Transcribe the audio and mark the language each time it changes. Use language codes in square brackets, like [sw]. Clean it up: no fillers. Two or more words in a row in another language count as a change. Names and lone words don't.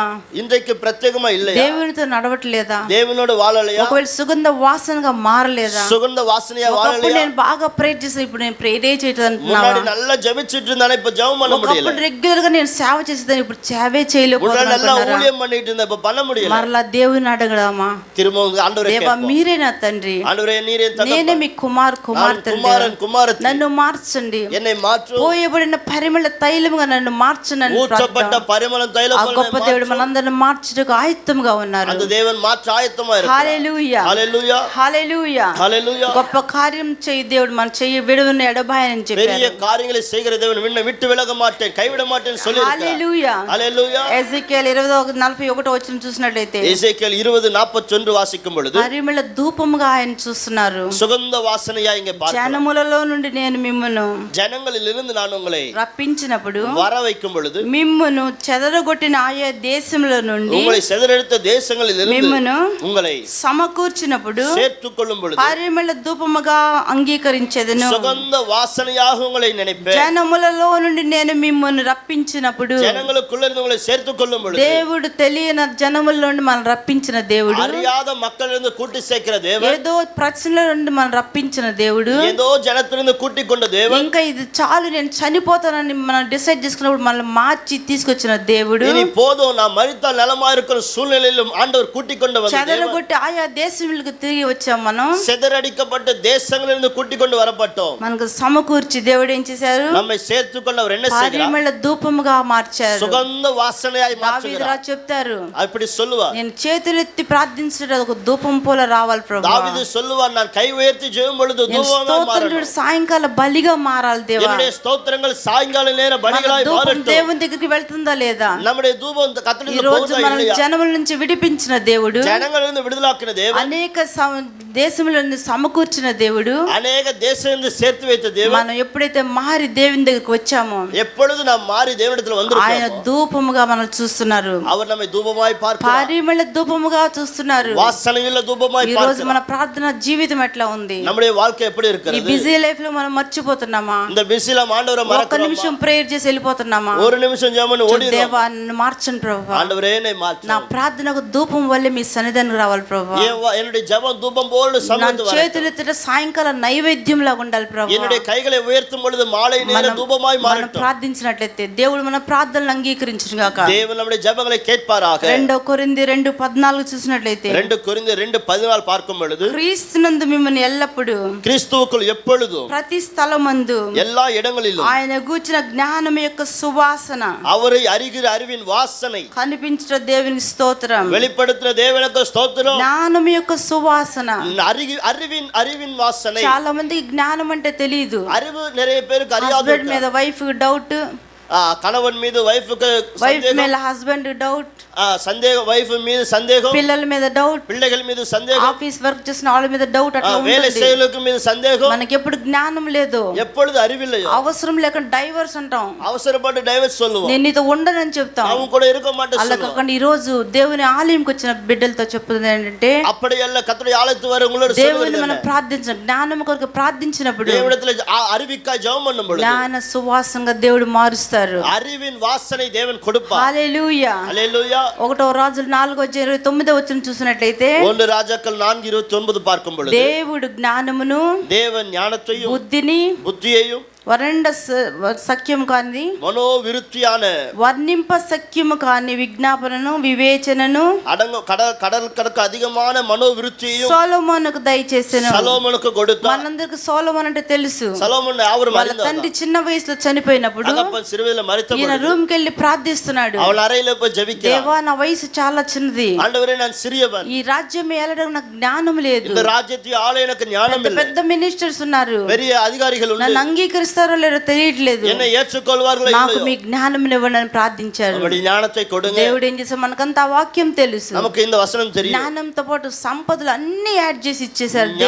[ta] இன்றைக்கு பிரத்யேகமா இல்லையா? [te] దేవునితో నడవట్లేదా? [ta] தேவனோடு வாழலையா? [te] ఒకవేళ సుగంధ వాసనగా మారలేదా? [ta] சுகந்த வாசனையா [te] ఒకప్పుడు [ta] வாழலையா? [te] నేను బాగా ప్రేర్ చేసి ఇప్పుడు నేను ప్రేరే చేయట్లేదు [ta] முன்னாடி [te] అంటున్నావా? [ta] நல்லா ஜெபிச்சிட்டு இருந்தானே இப்ப ஜெபம் பண்ண முடியல. [te] ఒకప్పుడు రెగ్యులర్ గా నేను సేవ చేసేదాన్ని, ఇప్పుడు సేవే [ta] முன்னாடி [te] చేయలేకపోతున్నాను [ta] நல்லா [te] అనుకున్నారా? [ta] ஊழியம் பண்ணிட்டு இருந்தேன் இப்ப பண்ண முடியல. [te] మరలా దేవుని అడగడామా? [ta] திரும்ப ஆண்டவரே [te] దేవా [ta] கேட்போம். [te] మీరే నా తండ్రి, [ta] ஆண்டவரே நீரே என் [te] నేనే [ta] தகப்பன். [te] మీ కుమార్తె, [ta] குமாரன் குமாரத்தி, [te] నన్ను మార్చండి, [ta] என்னை மாற்றும். [te] పోయబడిన పరిమళ తైలముగా నన్ను మార్చనని [ta] ஊற்றப்பட்ட பரிமளம் தைலம் [te] ఆ [ta] போல [te] గొప్ప [ta] என்னை [te] దేవుడు [ta] மாற்றும். [te] మనందరిని మార్చుటకు ఆయుత్తముగా ఉన్నారు. [ta] அந்த தேவன் மாற்ற ஆயத்தமா இருக்கிறார். [te] హల్లెలూయా, [ta] ஹalleluya, [te] హల్లెలూయా. [ta] ஹalleluya. [te] గొప్ప కార్యం చేయి దేవుడు, మన చెయ్యి విడువని ఎడబాయని [ta] பெரிய [te] చెప్పారు. [ta] காரியங்களை செய்கிற தேவன் விண்ணை விட்டு விலக மாட்டேன், கைவிட மாட்டேன்னு சொல்லி இருக்கிறார். [te] హల్లెలూయా. [ta] ஹalleluya. [te] ఎజెకియల్ 20:41 వచనం చూసినట్లయితే [ta] எசேக்கியேல் 20:41 41 வாசிக்கும் பொழுது [te] పరిమళ ధూపముగా ఆయన చూస్తున్నారు. [ta] சுகந்த வாசனையா இங்கே பார்க்கிறோம். [te] జనములలో నుండి నేను మిమ్మును [ta] ஜனங்களிலிருந்து நான் உங்களை [te] రప్పించినప్పుడు [ta] வர வைக்கும் பொழுது [te] మిమ్మును చెదరగొట్టిన ఆయా దేశముల నుండి [ta] உங்களை சிதறடித்த தேசங்களிலிருந்து [te] మిమ్మును [ta] உங்களை [te] సమకూర్చినప్పుడు [ta] சேர்த்துக் கொள்ளும் பொழுது [te] పరిమళ ధూపముగా అంగీకరించెదను. [ta] சுகந்த வாசனையாக உங்களை நினைப்பேன். [te] జనములలో నుండి నేను మిమ్మును రప్పించినప్పుడు [ta] ஜனங்களுக்குள்ள இருந்து உங்களை சேர்த்துக் கொள்ளும் பொழுது [te] దేవుడు తెలియని జనముల నుండి మనం రప్పించిన దేవుడు, [ta] அறியாத மக்களிலிருந்து கூட்டி சேர்க்கிற தேவன், [te] ఏదో ప్రశ్నల నుండి మనం రప్పించిన దేవుడు, [ta] ஏதோ ஜனத்திலிருந்து கூட்டிக் கொண்ட தேவன், [te] ఇంకా ఇది చాలు నేను చనిపోతానని మనం డిసైడ్ చేసుకున్నప్పుడు మనల్ని మార్చి తీసుకొచ్చిన దేవుడు, [ta] இனி போதும் நான் மரித்தால் நலமா இருக்கிற சூழ்நிலையிலும் ஆண்டவர் கூட்டிக் கொண்டு வந்த தேவன், [te] చెదరగొట్టి ఆయా దేశములకు తిరిగి వచ్చాం. మనం [ta] சிதறடிக்கப்பட்ட தேசங்களிலிருந்து கூட்டிக் கொண்டு வரப்பட்டோம். [te] మనకు సమకూర్చి దేవుడు ఏం చేశారు? [ta] நம்மை சேர்த்துக் கொண்டு அவர் என்ன செய்கிறார்? [te] పరిమళ ధూపముగా మార్చారు. [ta] சுகந்த வாசனையாய் [te] దావీదు [ta] மாற்றுகிறார். [te] రాజు చెప్తారు, [ta] அப்படி சொல்லுவார். [te] నేను చేతులెత్తి ప్రార్థించడం ఒక ధూపం పోల రావాలి ప్రభువా. [ta] தாவீது சொல்லுவார், நான் கை உயர்த்தி ஜெபம் பொழுது தூபமாய் மாறணும். [te] సాయంకాల బలిగా మారాలి దేవా. [ta] என்னுடைய ஸ்தோத்திரங்கள் சாயங்கால நேர பலிகளாய் [te] ధూపం [ta] மாறட்டும். [te] దేవుని దగ్గరికి వెళ్తుందా లేదా? [ta] நம்முடைய தூபம் [te] ఈ [ta] கர்த்தரிடத்தில் [te] రోజు [ta] போகுதா [te] మన [ta] இல்லையா? [te] జనముల నుంచి విడిపించిన దేవుడు, [ta] ஜனங்களிலிருந்து விடுதலாக்கின தேவன், [te] అనేక దేశములను సమకూర్చిన దేవుడు, [ta] அநேக தேசங்களிலிருந்து சேர்த்து வைத்த தேவன், [te] మనం ఎప్పుడైతే మారి దేవుని దగ్గరికి వచ్చామో [ta] எப்பொழுது நாம் மாறி தேவனிடத்தில் [te] ఆయన [ta] வந்திருக்கிறோம் [te] ధూపముగా మనం చూస్తున్నారు. [ta] அவர் நம்மை தூபமாய் பார்க்கிறார். [te] పరిమళ ధూపముగా చూస్తున్నారు. [ta] வாசனையுள்ள தூபமாய் [te] ఈ రోజు [ta] பார்க்கிறார். [te] మన ప్రార్థన జీవితం ఎట్లా ఉంది? [ta] நம்முடைய வாழ்க்கை எப்படி [te] ఈ [ta] இருக்கிறது? [en] busy life [te] లో మనం మర్చిపోతున్నామా? [ta] இந்த பிஸில ஆண்டவரை [te] ఒక్క [ta] மறக்கிறோமா? [te] నిమిషం ప్రేయర్ చేసి వెళ్ళిపోతున్నామా? [ta] ஒரு நிமிஷம் ஜெபம் ஓடிறோம். [te] దేవా నన్ను మార్చండి ప్రభువా. [ta] ஆண்டவரே என்னை மாற்று. [te] నా ప్రార్థనకు ధూపం వల్లే మీ సన్నిధానికి రావాలి ప్రభువా. [ta] என்னுடைய ஜெபம் தூபம் போல [te] నా [ta] சமந்து வர. [te] చేతులెత్తిన సాయంకాల నైవేద్యం లాగా ఉండాలి ప్రభువా. [ta] என்னுடைய கைகளை உயர்த்தும் பொழுது மாலை நேர தூபமாய் [te] మనం [ta] மாறட்டும். [te] ప్రార్థించినట్లయితే దేవుడు మన ప్రార్థనలు అంగీకరించును గాక. [ta] தேவன் நம்முடைய ஜெபங்களை கேட்பாராக. [te] 2 కొరింథీ 2:14 చూసినట్లయితే [ta] 2 కొరింథీ 2:14 பார்க்கும் பொழுது [te] క్రీస్తునందు మిమ్మల్ని ఎల్లప్పుడూ [ta] கிறிஸ்துவுக்குள் எப்பொழுதும் [te] ప్రతి స్థలమందు [ta] எல்லா இடங்களிலும் [te] ఆయన గూర్చిన జ్ఞానం యొక్క సువాసన [ta] அவரை அறிகிற அறிவின் வாசனை [te] కనిపించిన దేవునికి స్తోత్రం. [ta] வெளிப்படுத்துற தேவனுக்கு ஸ்தோத்திரம். [te] జ్ఞానం యొక్క సువాసన. [ta] அறிவின் வாசனை. [te] చాలా మందికి జ్ఞానం అంటే తెలియదు. [ta] அறிவு நிறைய பேருக்கு அறியாது. [te] హస్బెండ్ మీద [en] wife doubt, [ta] கணவன் மீது வைஃப்க்கு [te] వైఫ్ మీద [en] husband doubt, [ta] சந்தேகம், வைஃப் மீது சந்தேகம், [te] పిల్లల మీద డౌట్, [ta] பிள்ளைகள் மீது சந்தேகம், [en] office work [te] చేసిన వాళ్ళ మీద డౌట్. అట్లా [ta] வேலை [te] ఉంటుంది. [ta] செய்யலுக்கு மீது சந்தேகம். [te] మనకి ఎప్పుడు జ్ఞానం లేదు, [ta] எப்பொழுது அறிவில்லையோ [te] అవసరం లేకుండా డైవర్స్ అంటాం. [ta] அவசரப்பட்டு டைவர்ஸ் சொல்லுவோம். [te] నేను నీతో ఉండనని చెప్తాం. [ta] அவன் கூட இருக்க மாட்டேன் [te] అలా [ta] சொல்லுவோம். [te] కాకుండా ఈ రోజు దేవుని ఆలయంకి వచ్చిన బిడ్డలతో చెప్తుంది ఏంటంటే, [ta] அப்படி அல்ல, கர்த்தருடைய ஆலயத்துக்கு வரவங்களோட [te] దేవుని [ta] சொல்லுவது [te] మనం ప్రార్థించిన జ్ఞానం కొరకు ప్రార్థించినప్పుడు [ta] தேவனிடத்துல அறிவிக்காய் ஜெபம் பண்ணும் பொழுது [te] జ్ఞాన సువాసంగా దేవుడు మారుస్తారు. [ta] அறிவின் வாசனை தேவன் கொடுப்பார். [te] హల్లెలూయా. [ta] ஹல்லேலூயா. [te] 1 రాజులు 4:29 చూసినట్లయితే [ta] 1 ராஜாக்கள் 4:29 பார்க்கும் பொழுது [te] దేవుడు జ్ఞానమును [ta] தேவன் ஞானத்தையும் [te] బుద్ధిని [ta] புத்தியையும் [te] వరండ సఖ్యము కాని [ta] మనోవిరుத்தியான [te] వర్ణింప సఖ్యము కాని విజ్ఞాపనను వివేచనను [ta] கடல் கடற்கு அதிகமான மனோவிருத்தியையும் [te] సొలొమోనుకు దయచేసెను. [ta] సలోమోనుకు கொடுத்தார். [te] మనందరికి సొలొమోన్ అంటే తెలుసు. సలోమోన్ ఎవరు? వాళ్ళ తండ్రి చిన్న వయసులో చనిపోయినప్పుడు [ta] தகப்பன் சிறுவயதில மரித்த [te] ఈయన రూమ్ కి వెళ్ళి ప్రార్థిస్తున్నాడు. [ta] அவள் அறையில போய் ஜெபிக்கிறார். [te] దేవా నా వయసు చాలా చిన్నది, [ta] ஆண்டவரே நான் சிறியவன், [te] ఈ రాజ్యం ఏలడం నాకు జ్ఞానం లేదు, [ta] இந்த ராஜ்யத்தை ஆள எனக்கு ஞானம் இல்லை, [te] పెద్ద మినిస్టర్స్ ఉన్నారు, [ta] பெரிய அதிகாரிகள் உண்டு, [te] నన్ను అంగీకరిస్తారో లేదో తెలియట్లేదు, [ta] என்னை ஏற்றுக்கொள்வார்களோ [te] నాకు [ta] இல்லையோ [te] మీ జ్ఞానం ఇవ్వండి అని ప్రార్థించారు. [ta] நம்முடைய ஞானத்தை கொடுங்க. [te] దేవుడు ఏం చేశారు? మనకంతా ఆ వాక్యం తెలుసు. [ta] நமக்கு இந்த வசனம் தெரியும். [te] జ్ఞానంతో పాటు సంపదలు అన్ని యాడ్ చేసి ఇచ్చేశారు దేవుడు.